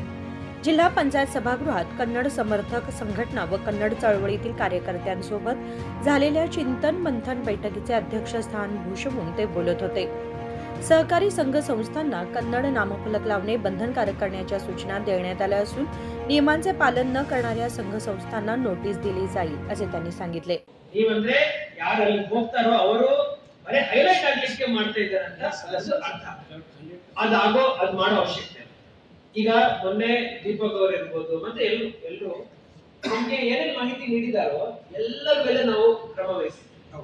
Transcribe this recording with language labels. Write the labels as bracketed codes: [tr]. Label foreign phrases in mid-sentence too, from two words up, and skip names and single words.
[mr] जिल्हा पंचायत सभागृहात कन्नड समर्थक संघटना व कन्नड चळवळीतील कार्यकर्त्यांसोबत झालेल्या चिंतन मंथन बैठकीचे अध्यक्षस्थान भूषवून ते बोलत होते. सहकारी संघ संस्थांना कन्नड नामफलक लावणे बंधनकारक करण्याच्या सूचना देण्यात आल्या असून नियमांचे पालन न करणाऱ्या संघ संस्थांना नोटीस दिली जाईल असे त्यांनी सांगितले. [kn] ನೀವಂದ್ರೆ ಯಾರು ಅಲ್ಲಿ ಹೋಗ್ತಾರೋ ಅವರು ಬರೀ ಹೈಲೈಟ್ ಆಗ್ಲಿಕ್ಕೆ ಮಾಡ್ತಾ ಇದ್ದಾರೆ ಅಂತ ಅರ್ಥ. ಅದು ಮಾಡೋ ಅವಶ್ಯಕತೆ. ಈಗ ಮೊನ್ನೆ ದೀಪಕ್ ಅವರು ಇರ್ಬೋದು ಮತ್ತೆ ಎಲ್ಲರೂ ನಮ್ಗೆ ಏನೇನು ಮಾಹಿತಿ ನೀಡಿದಾರೋ ಎಲ್ಲರ ಮೇಲೆ ನಾವು ಕ್ರಮ ವಹಿಸ್ತೀವಿ.